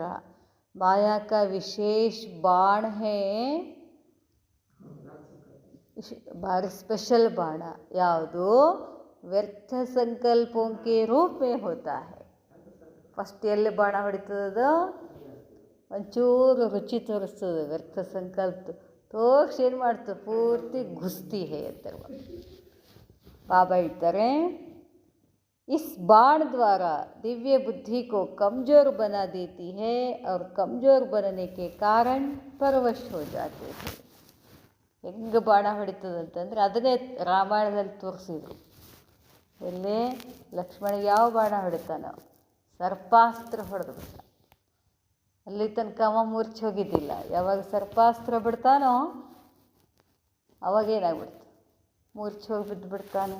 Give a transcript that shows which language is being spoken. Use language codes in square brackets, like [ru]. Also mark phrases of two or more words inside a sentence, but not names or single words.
[hi] माया का विशेष बाण है, [kn] ಭಾರಿ ಸ್ಪೆಷಲ್ ಬಾಣ ಯಾವುದು, [hi] व्यर्थ संकल्पों के रूप में होता है. [kn] ಫಸ್ಟ್ ಎಲ್ಲಿ ಬಾಣ ಹೊಡಿತದದು, ಒಂಚೂರು ರುಚಿ ತೋರಿಸ್ತದೆ, ವ್ಯರ್ಥ ಸಂಕಲ್ಪ ತೋರಿಸಿ ಏನು ಮಾಡ್ತದೆ, ಪೂರ್ತಿ [hi] घुसती है [kn] ಅಂತಾರೆ ಬಾಬಾ. ಹೇಳ್ತಾರೆ, [hi] इस बाण द्वारा दिव्य बुद्धि को कमज़ोर बना देती है और कमज़ोर बनने के कारण परवश हो जाते हैं. [kn] ಹೆಂಗೆ ಬಾಣ ಹೊಡಿತದಂತಂದರೆ ಅದನ್ನೇ ರಾಮಾಯಣದಲ್ಲಿ ತೋರಿಸಿದ್ರು. ಎಲ್ಲಿ ಲಕ್ಷ್ಮಣ ಯಾವ ಬಾಣ ಹೊಡಿತಾನೋ, ಸರ್ಪಾಸ್ತ್ರ ಹೊಡೆದು ಬಿಟ್ಟ. ಅಲ್ಲಿ ತನಕ ಅವ ಮೂರ್ಛೆ ಹೋಗಿದ್ದಿಲ್ಲ. ಯಾವಾಗ ಸರ್ಪಾಸ್ತ್ರ ಬಿಡ್ತಾನೋ ಅವಾಗೇನಾಗ್ಬಿಡ್ತು, ಮೂರ್ಛೆ ಹೋಗಿ ಬಿದ್ದು ಬಿಡ್ತಾನೆ.